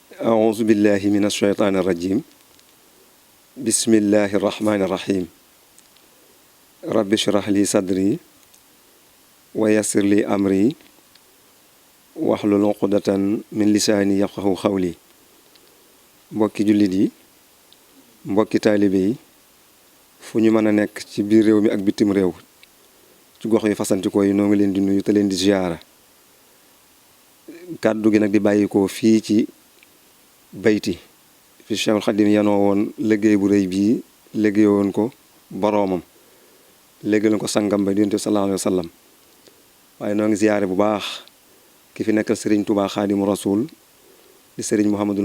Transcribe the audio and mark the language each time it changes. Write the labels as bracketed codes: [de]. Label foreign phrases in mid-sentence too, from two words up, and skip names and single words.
[ar] أعوذ بالله من الشيطان الرجيم بسم الله الرحمن الرحيم رب اشرح لي صدري ويسر لي أمري واحلل عقدة من لساني يفقهوا قولي [wo] mbokki jullit yi mbokki taalibe yi fu ñu mën a nekk ci biir réew mi ak bitim réew ci gox yi fasantikoo yi noo ngi leen di nuyu te leen di ziyaara kàddu gi nag di bàyyikoo fii ci bayti fi Cheikhul Khadim yanoo woon liggéey bu rëy bii liggéey woon ko boroomam liggéey woon ko sangam ba Yonent bi [ar] صلى الله عليه وسلم [wo] waaye noo ngi ziyaare bu baax ki fi nekkal Serigne Touba Xaadimu Rasuul di Serigne Mouhamadul